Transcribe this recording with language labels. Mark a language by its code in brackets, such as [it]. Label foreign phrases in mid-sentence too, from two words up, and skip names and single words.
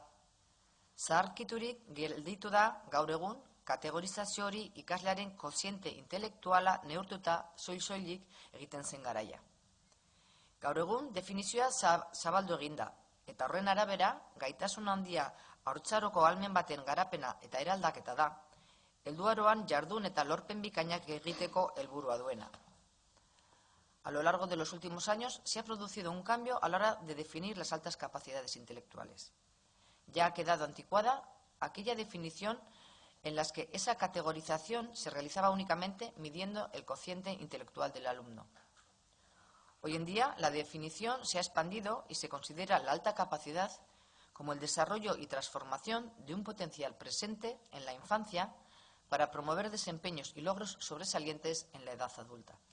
[eu] Zaharkiturik gelditu da gaur egun, kategorizazio hori ikaslearen koziente intelektuala neurtuta soil-soilik egiten zen garaia. Gaur egun, definizioa zabaldu eginda, eta horren arabera, gaitasun handia haurtzaroko ahalmen baten garapena eta eraldaketa da, helduaroan jardun eta lorpen bikainak egiteko helburua duena. [es] A lo largo de los últimos años se ha producido un cambio a la hora de definir las altas capacidades intelectuales. Ya ha quedado anticuada aquella definición en la que esa categorización se realizaba únicamente midiendo el cociente intelectual del alumno. Hoy en día la definición se ha expandido y se considera la alta capacidad como el desarrollo y transformación de un potencial presente en la infancia para promover desempeños y logros sobresalientes en la edad adulta.